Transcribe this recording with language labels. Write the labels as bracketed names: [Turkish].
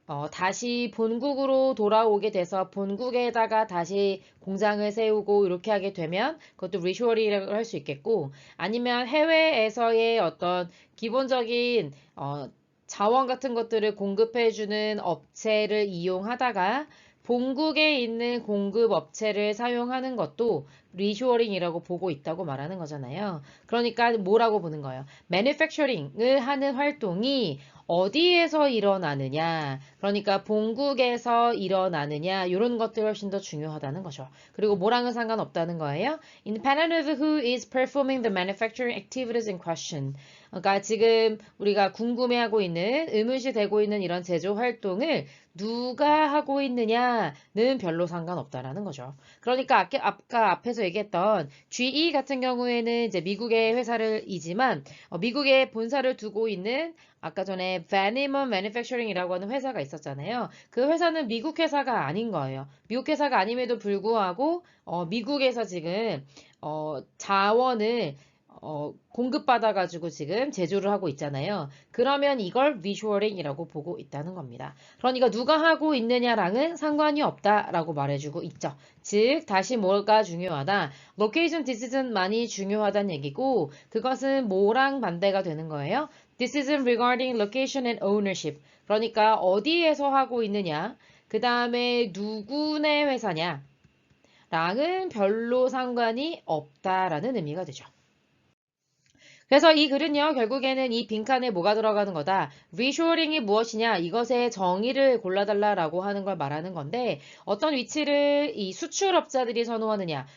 [Korean] 다시 본국으로 돌아오게 돼서 본국에다가 다시 공장을 세우고 이렇게 하게 되면 그것도 리쇼어링이라고 할 수 있겠고 아니면 해외에서의 어떤 기본적인 자원 같은 것들을 공급해주는 업체를 이용하다가 본국에 있는 공급 업체를 사용하는 것도 리쇼어링이라고 보고 있다고 말하는 거잖아요. 그러니까 뭐라고 보는 거예요? 매니팩처링을 하는 활동이 어디에서 일어나느냐, 그러니까 본국에서 일어나느냐, 이런 것들이 훨씬 더 중요하다는 거죠. 그리고 뭐랑은 상관없다는 거예요. [English] Independent of who is performing the manufacturing activities in question. [Korean] 그러니까 지금 우리가 궁금해하고 있는, 의문시 되고 있는 이런 제조 활동을 누가 하고 있느냐는 별로 상관없다라는 거죠. 그러니까 아까 앞에서 얘기했던 GE 같은 경우에는 이제 미국의 회사를이지만 미국에 본사를 두고 있는 아까 전에 Vanimum Manufacturing이라고 하는 회사가 있었잖아요. 그 회사는 미국 회사가 아닌 거예요. 미국 회사가 아님에도 불구하고 미국에서 지금 자원을 공급받아가지고 지금 제조를 하고 있잖아요. 그러면 이걸 리쇼어링이라고 보고 있다는 겁니다. 그러니까 누가 하고 있느냐랑은 상관이 없다라고 말해주고 있죠. 즉 다시 뭐가 중요하다? 로케이션 디시전만이 중요하다는 얘기고 그것은 뭐랑 반대가 되는 거예요? [English] Decision regarding location and ownership. [Korean] 그러니까 어디에서 하고 있느냐, 그 다음에 누구네 회사냐, 랑은 별로 상관이 없다라는 의미가 되죠. 그래서 이 글은요, 결국에는 이 빈칸에 뭐가 들어가는 거다. 리쇼어링이 무엇이냐, 이것의 정의를 골라달라라고 하는 걸 말하는 건데, 어떤 위치를 이 수출업자들이 선호하느냐.